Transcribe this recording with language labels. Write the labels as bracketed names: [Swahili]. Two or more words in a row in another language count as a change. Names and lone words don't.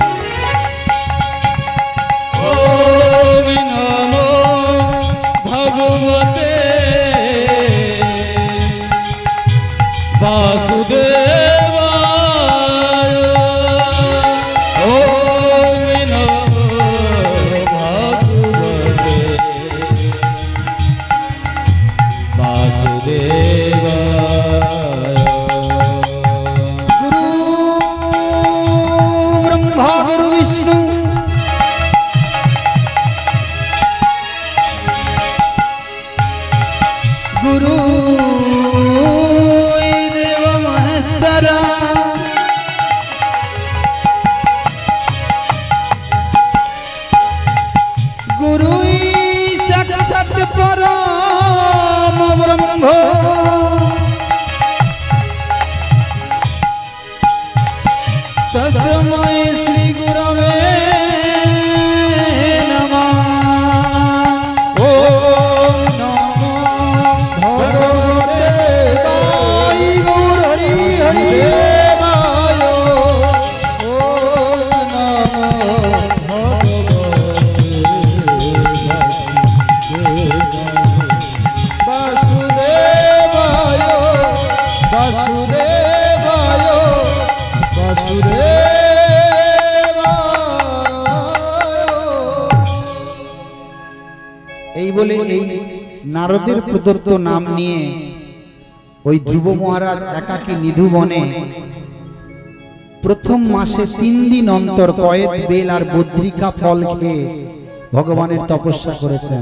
[Sanskrit] ওম নমো ভগবতে বাসুদেবায়, ওম নমো ভগবতে বাসুদেবায়। গুরু ব্রহ্মা গুরু বিষ্ণু গুরু দেব মহেশ্বরা, গুরু সাক্ষাৎ পরম ব্রহ্ম, তস্मै শ্রী গুরবে নমঃ। ওম নমো ভগবতে বাই গৌর হরি হরি দেবায়, ওম নমো ভগবতে বাসুদেবায়, বাসুদেবায়, বাসুদেবায়। [Bangla] এই বলে এই নারদের প্রদত্ত নাম নিয়ে ওই ধ্রুব মহারাজ একাকী নিধুবনে প্রথম মাসে 3 দিন অন্তর কয়েদ বেল আর বদ্রিকা ফল খেয়ে ভগবানের তপস্যা করেছেন।